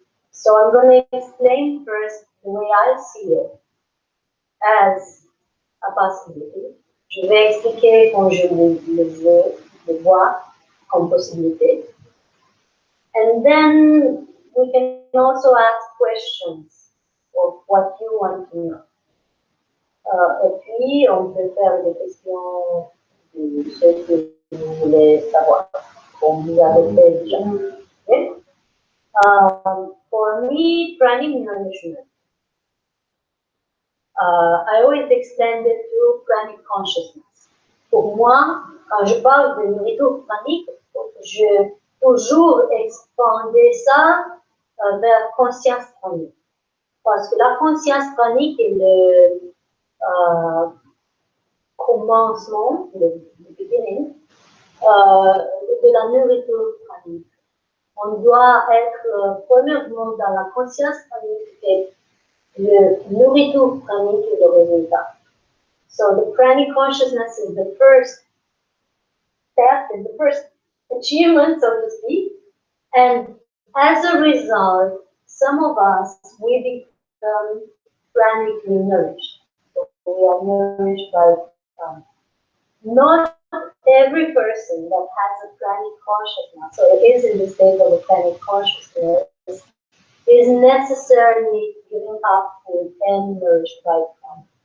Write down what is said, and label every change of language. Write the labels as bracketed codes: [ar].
[en] So I'm going to explain first the way I see it as a possibility. [fr] Je vais expliquer comme je le vois comme possibilité. [en] And then we can also ask questions of what you want to know. [fr] Et puis, on peut faire des questions de ce que vous voulez savoir, comme vous avez fait déjà. [en] Okay? For me, pranic nourishment, I always extend it to pranic consciousness. [fr] Pour moi, quand je parle de nourriture pranique, je toujours expander ça vers conscience pranique. Parce que la conscience pranique est le commencement, le beginning, de la nourriture pranique. On doit être premièrement dans la conscience pranique et le nourriture pranique est le résultat. [en] So the pranic consciousness is the first step, is the first achievement, so to speak. And as a result, some of us, we become pranically nourished. So we are nourished by not every person that has a pranic consciousness, so it is in the state of a pranic consciousness, is necessarily giving up food and nourished by prana.